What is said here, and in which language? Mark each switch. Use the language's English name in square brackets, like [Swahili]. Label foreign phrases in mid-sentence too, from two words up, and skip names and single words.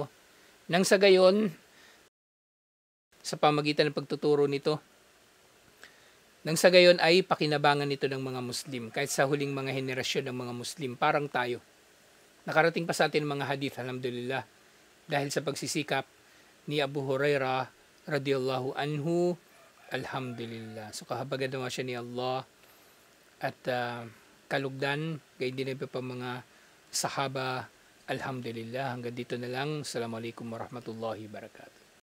[Filipino] Nang sa gayon, sa pamagitan ng pagtuturo nito, nang sa gayon ay pakinabangan nito ng mga Muslim. Kahit sa huling mga henerasyon ng mga Muslim, parang tayo. Nakarating pa sa atin mga hadith, alhamdulillah. Dahil sa pagsisikap ni Abu Huraira [Arabic] رضي الله عنه, [Filipino] alhamdulillah. So kahabagan naman siya ni Allah at kalugdan, gayon din iba pa mga sahaba, alhamdulillah. Hanggang dito na lang. [Arabic] السلام عليكم ورحمة الله وبركاته.